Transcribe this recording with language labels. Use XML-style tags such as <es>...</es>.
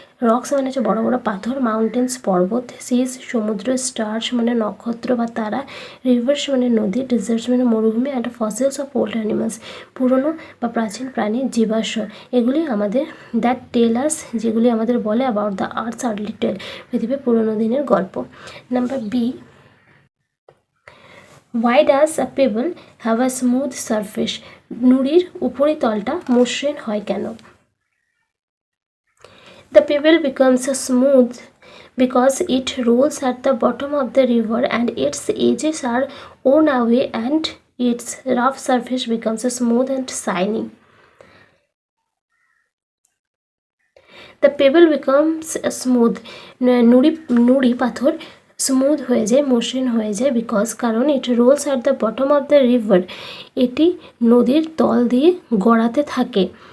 <bn>Rocks মানে হচ্ছে বড় বড় পাথর, মাউন্টেন্স পর্বত, সিজ সমুদ্র, স্টার্স মানে নক্ষত্র বা তারা, রিভার্স মানে নদী, ডেজার্টস মানে মরুভূমি,</bn> <en>and fossils of old animals</en> <bn>পুরনো বা প্রাচীন প্রাণীর জীবাশ্ম। এগুলি আমাদের</bn> <en>that tell us,</en> <bn>যেগুলি আমাদের বলে</bn> <en>about the earth's early tale,</en> <bn>পৃথিবীর পুরনো দিনের গল্প।</bn> <en>Number B, why does a pebble have a smooth surface?</en> <bn>নুড়ির উপরিতলটা মসৃণ হয় কেন?</bn> <en>The pebble becomes smooth because it rolls at the bottom of the river and its edges are worn away and its rough surface becomes smooth and shiny. The pebble becomes smooth,</en> <bn>নুড়ি পাথর smooth হয়ে যায়, মসৃণ হয়ে যায়, because কারণ</bn> <en>it rolls at the bottom of the river,</en> <bn>এটি নদীর তল দিয়ে গড়াতে থাকে,</bn>